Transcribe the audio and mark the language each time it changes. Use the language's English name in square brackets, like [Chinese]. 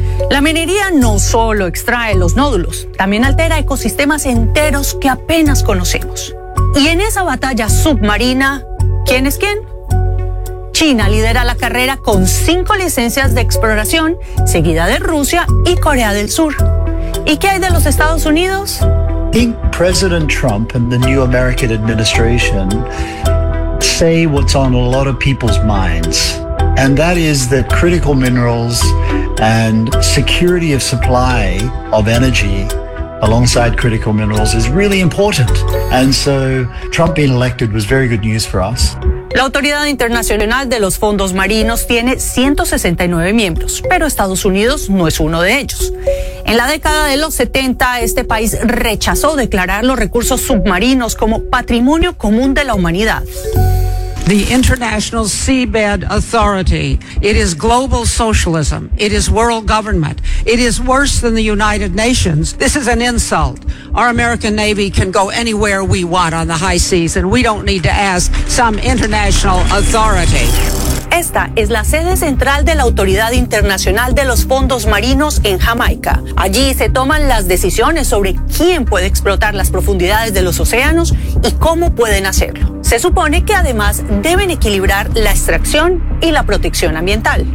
[Spanish] La minería no solo extrae los nódulos, también altera ecosistemas enteros que apenas conocemos. Y en esa batalla submarina, ¿quién es quién? China lidera la carrera con 5 licencias de exploración, seguida de Rusia y Corea del Sur. ¿Y qué hay de los Estados Unidos? [English] Think President Trump and the new American administration say what's on a lot of people's minds, and that is that critical minerals and security of supply of energy alongside critical minerals is really important. And so Trump being elected was very good news for us. [Spanish] La Autoridad Internacional de los Fondos Marinos tiene 169 miembros, pero Estados Unidos no es uno de ellos. En la década de los 70, este país rechazó declarar los recursos submarinos como patrimonio común de la humanidad. [English] The International Seabed Authority. It is global socialism. It is world government. It is worse than the United Nations. This is an insult. Our American Navy can go anywhere we want on the high seas, and we don't need to ask some international authority. [Spanish] Esta es la sede central de la Autoridad Internacional de los Fondos Marinos en Jamaica. Allí se toman las decisiones sobre quién puede explotar las profundidades de los océanos y cómo pueden hacerlo. Se supone que además deben equilibrar la extracción y la protección ambiental.